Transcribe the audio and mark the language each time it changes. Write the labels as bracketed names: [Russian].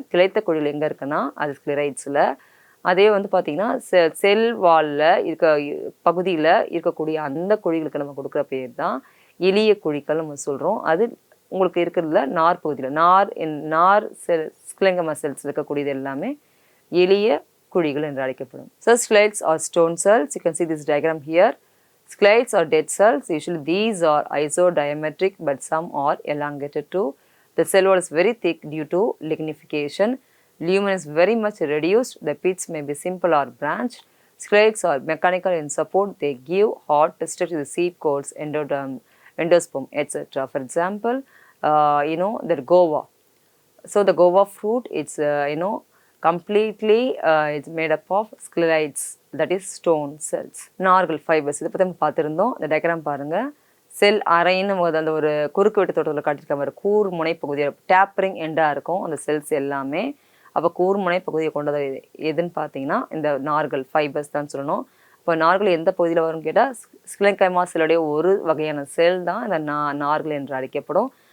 [Tamil] கிளைத்த குழிகள் எங்கே இருக்குன்னா அது ஸ்க்ளெரைட்ஸில். அதே வந்து பார்த்திங்கன்னா செல் வாலில் இருக்க பகுதியில் இருக்கக்கூடிய அந்த குழிகளுக்கு நம்ம கொடுக்குற பேர் தான் எளிய குழிகள் நம்ம சொல்கிறோம். அது உங்களுக்கு இருக்கிறதுல நார் பகுதியில் நார் செல் ஸ்க்லென்கைமா செல்ஸ் இருக்கக்கூடியது எல்லாமே எளிய குழிகள் என்று அழைக்கப்படும். [English] So sclerites are stone cells. You can see this diagram here. Sclerites are dead cells. Usually these are isodiametric, but some are elongated too. The cell wall is very thick due to lignification. Lumen is very much reduced. The pits may be simple or branched. Sclerites are mechanical in support. They give hard structure to the seed coats, endosperm, etc. For example, the guava. So the guava fruit, it's completely it's made up of sclerites, that is stone cells. [Tamil] நார்கள் fibres இதை பற்றி நம்ம பார்த்துருந்தோம். இந்த diagram பாருங்கள். செல் அரைன்னு அந்த ஒரு குறுக்கு வெட்டு தோட்டத்தில் காட்டியிருக்க மாதிரி கூர் முனை பகுதியில் டேப்பரிங் எண்டாக இருக்கும் அந்த செல்ஸ் எல்லாமே. அப்போ கூர்முனை பகுதியை கொண்டது எதுன்னு பார்த்தீங்கன்னா இந்த நார்கள் ஃபைபர்ஸ் தான் சொல்லணும். இப்போ நார்கள் எந்த பகுதியில் வரும்னு கேட்டால் ஸ்கிலென்கைமா செல்லுடைய ஒரு வகையான செல் தான் இந்த நார்கள் என்று அழைக்கப்படும்.